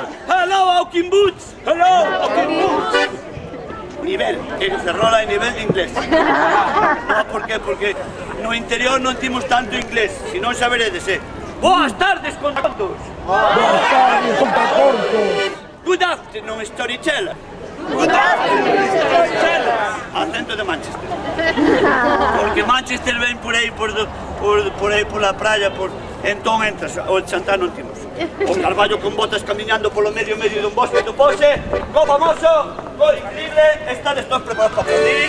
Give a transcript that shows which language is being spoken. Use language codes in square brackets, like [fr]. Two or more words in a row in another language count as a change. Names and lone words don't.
[en] Hello, Hawking Boots! Hello, Hawking Boots! [gl] Nivel, en Ferrol hai nivel de inglés. No, por qué? Porque no interior non timos tanto inglés, si non saberedes, Boas tardes, contos. Boas tardes, contacontos. [en] Good afternoon, storyteller. Good afternoon, storyteller. [gl] Acento de Manchester. Porque Manchester ven por aí, por aí, [es] por la playa, [gl] entón entras, o chantar non timos. O Carballo con botas camiñando polo medio dun bosque do Pose, co famoso, co increíble, estades todos preparados para aplaudir.